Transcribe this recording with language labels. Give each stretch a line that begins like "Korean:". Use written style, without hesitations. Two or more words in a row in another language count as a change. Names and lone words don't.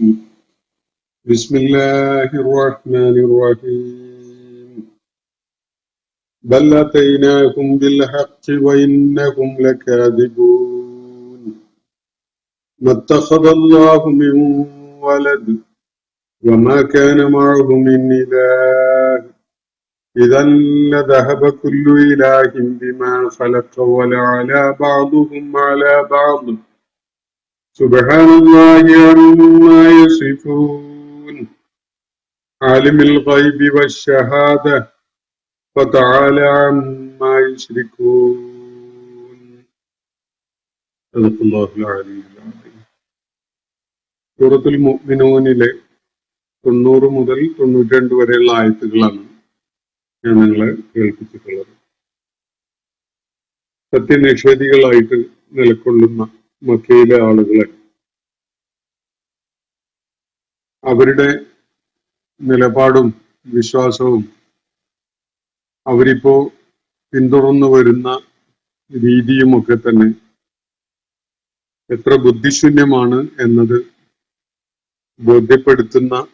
Arabic: بسم الله الرحمن الرحيم. بل أتيناهم بالحق وإنهم لكاذبون. ما اتخذ الله من ولد وما كان معه من إله إذا لذهب كل إله بما خلق ولعلى بعضهم على بعض سبحان الله عما يصفون. عالم الغيب والشهادة فتعالى عما يشركون. صدق الله العلي العظيم.
Malayalam: സൂറത്തുൽ മുഅ്മിനൂനിലെ 90 മുതൽ 92 വരെയുള്ള ആയത്തുകളാണ് ഞാൻ നിങ്ങളെ കേൾപ്പിച്ചിട്ടുള്ളത്. സത്യനിഷേധികളായിട്ട് നിലകൊള്ളുന്ന മക്കയിലെ ആളുകളെ അവരുടെ നിലപാടും വിശ്വാസവും അവരിപ്പോ പിന്തുടർന്നു വരുന്ന രീതിയുമൊക്കെ തന്നെ എത്ര ബുദ്ധിശൂന്യമാണ് എന്നത് ബോധ്യപ്പെടുത്തുന്ന